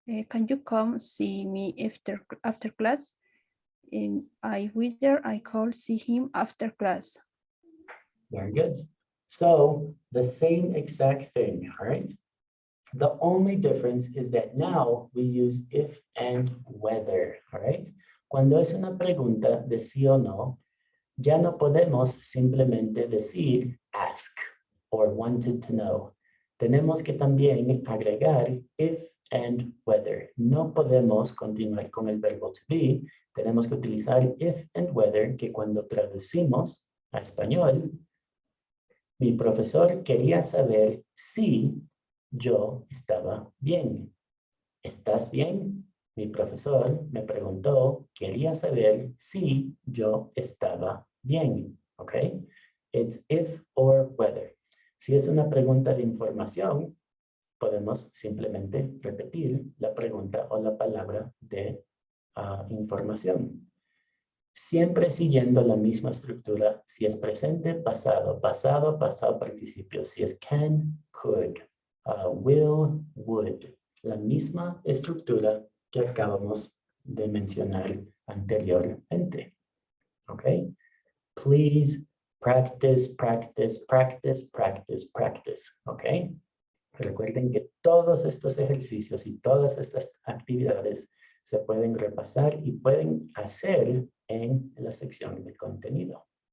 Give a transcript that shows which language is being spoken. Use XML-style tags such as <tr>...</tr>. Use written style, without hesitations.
<en>Can you come see me after class? I whether I could see him after class. Very good. So the same exact thing, all right? The only difference is that now we use if and whether, all right?</en> <es>Cuando es una pregunta de sí o no, ya no podemos simplemente decir ask or wanted to know. Tenemos que también agregar if and whether. No podemos continuar con el verbo to be. Tenemos que utilizar if and whether, que cuando traducimos a español, mi profesor quería saber si yo estaba bien. ¿Estás bien? Mi profesor me preguntó, quería saber si yo estaba bien. ¿Ok?</es> <en>It's if or whether.</en> <es>Si es una pregunta de información, podemos simplemente repetir la pregunta o la palabra de información. Siempre siguiendo la misma estructura. Si es presente, pasado, pasado, pasado participio. Si es can, could, will, would. La misma estructura que acabamos de mencionar anteriormente. ¿Ok?</es> <en>Please practice, practice, practice, practice, practice. ¿Ok?</en> <es>Recuerden que todos estos ejercicios y todas estas actividades se pueden repasar y pueden hacer en la sección de contenido.</es>